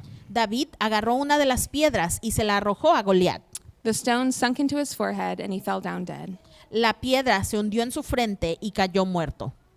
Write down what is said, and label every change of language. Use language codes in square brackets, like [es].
[es] David agarró una de las piedras y se la arrojó a Goliat. [en] The stone sunk into his forehead and he fell down dead. [es] La piedra se hundió en su frente y cayó muerto.